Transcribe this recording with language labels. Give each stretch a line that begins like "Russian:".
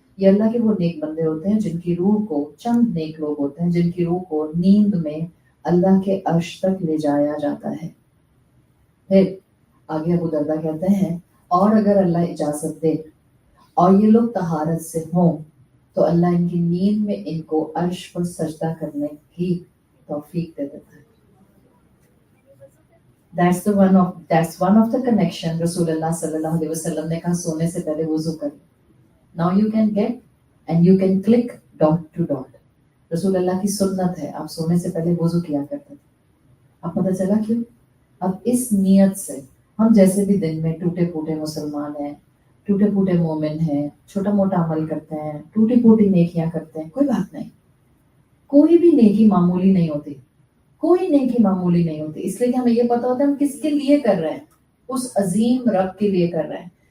Hindi: ये अल्लाह के वो नेक बंदे होते हैं जिनकी रूह को, चंद नेक लोग होते हैं जिनकी रूह को नींद में अल्लाह के अर्श तक ले जाया जाता है। फिर आगे अबू दर्दा कहते हैं, और अगर अल्लाह इजाजत दे और ये लोग तहारत से हों तो अल्लाह इनकी नींद में इनको अर्श पर सजदा करने की तौफीक दे देता है।
English: That's one of the connection।
Hindi: रसूलुल्लाह सल्लल्लाहु अलैहि वसल्लम ने कहा सोने से पहले वुजू करें।
English: Now you can get and you can click dot to dot।
Hindi: रसूल अल्लाह की सुन्नत है, आप सोने से पहले वुजू किया करते थे। अब पता चला क्यों? अब इस नियत से हम जैसे भी दिन में टूटे फूटे मुसलमान हैं, टूटे फूटे मोमिन हैं, छोटा मोटा अमल करते हैं, टूटी फूटी नेकियां करते हैं, कोई बात नहीं, कोई भी नेकी मामूली नहीं होती, कोई नेकी मामूली नहीं होती, इसलिए कि हमें ये पता होता है हम किसके लिए कर रहे हैं, उस अजीम रब के लिए कर रहे हैं।